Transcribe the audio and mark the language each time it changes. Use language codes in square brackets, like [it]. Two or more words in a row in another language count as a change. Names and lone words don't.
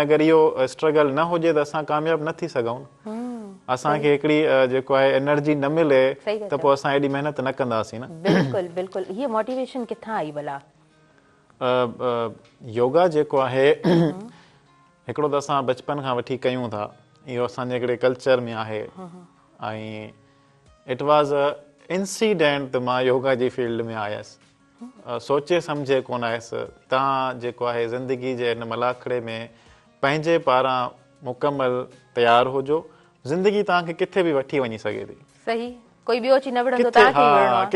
[sd] अगरि इहो स्ट्रगल न हुजे त असां कामयाबु न थी सघूं। असांखे हिकिड़ी जेको आहे एनर्जी न मिले त पोइ असां एॾी महिनत न कंदासीं न। बिल्कुलु बिल्कुलु। हीअ मोटिवेशन किथां आई भला? योगा जेको आहे हिकिड़ो त असां बचपन खां वठी कयूं था, इहो असांजे हिकिड़े कल्चर में आहे ऐं [en] It was a incident [sd] त मां योगा जी फील्ड में आयसि। सोचे सम्झे कोन आयसि। तव्हां जेको आहे ज़िंदगी जे हिन मलाखड़े में पंहिंजे पारां मुकमल तयारु हुजो। ज़िंदगी तव्हांखे किथे बि वठी वञी सघे थी। सही, कोई ॿियो अची न विढ़ंदो, तव्हांखे ई विढ़णो आहे।